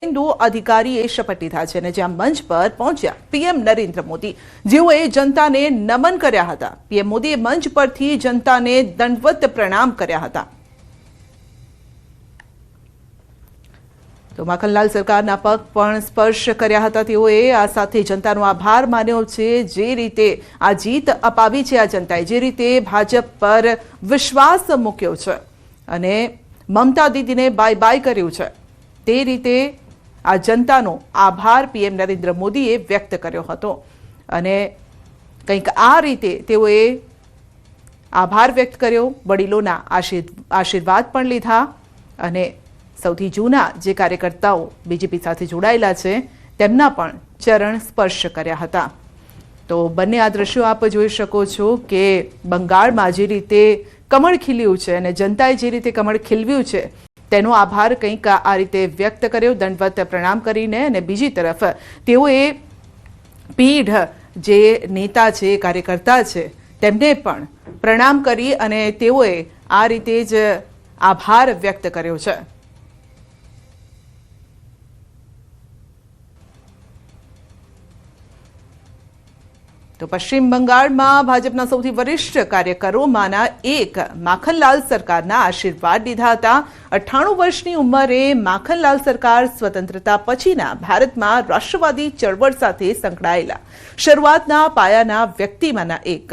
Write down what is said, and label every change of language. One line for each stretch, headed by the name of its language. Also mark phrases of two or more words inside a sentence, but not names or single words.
Gujarati: શુભેંદુ અધિકારીએ શપથ લીધા છે ને જ્યાં મંચ પર પહોંચ્યા પીએમ નરેન્દ્ર મોદી જેઓએ જનતાને નમન કર્યા હતા। પીએમ મોદીએ મંચ પરથી જનતાને દંડવત પ્રણામ કર્યા હતા। તો માખનલાલ સરકારના પગ પણ સ્પર્શ કર્યા હતા। તેઓએ આ સાથે જનતાનો આભાર માન્યો છે। જે રીતે આ જીત અપાવી છે આ જનતાએ, જે રીતે ભાજપ પર વિશ્વાસ મૂક્યો છે અને મમતા દીદીને
English: bye bye
Gujarati: કર્યું છે, તે રીતે આ જનતાનો આભાર પીએમ નરેન્દ્ર મોદીએ વ્યક્ત કર્યો હતો। અને કંઈક આ રીતે તેઓએ આભાર વ્યક્ત કર્યો, વડીલોના આશીર્વાદ પણ લીધા અને સૌથી જૂના જે કાર્યકર્તાઓ બીજેપી સાથે જોડાયેલા છે તેમના પણ ચરણ સ્પર્શ કર્યા હતા। તો બંને આ દૃશ્યો આપ જોઈ શકો છો કે બંગાળમાં જે રીતે કમળ ખીલ્યું છે અને જનતાએ જે રીતે કમળ ખીલવ્યું છે તેનો આભાર કંઈક આ રીતે વ્યક્ત કર્યો, દંડવત પ્રણામ કરીને। અને બીજી તરફ તેઓએ પીઢ જે નેતા છે, કાર્યકર્તા છે, તેમને પણ પ્રણામ કરી અને તેઓએ આ રીતે જ આભાર વ્યક્ત કર્યો છે। તો પશ્ચિમ બંગાળમાં ભાજપના સૌથી વરિષ્ઠ કાર્યકરોમાંના એક માખનલાલ સરકારના આશીર્વાદ લીધા હતા। 98 વર્ષની ઉંમરે માખનલાલ સરકાર સ્વતંત્રતા પછીના ભારતમાં રાષ્ટ્રવાદી ચળવળ સાથે સંકળાયેલા શરૂઆતના પાયાના વ્યક્તિમાંના એક।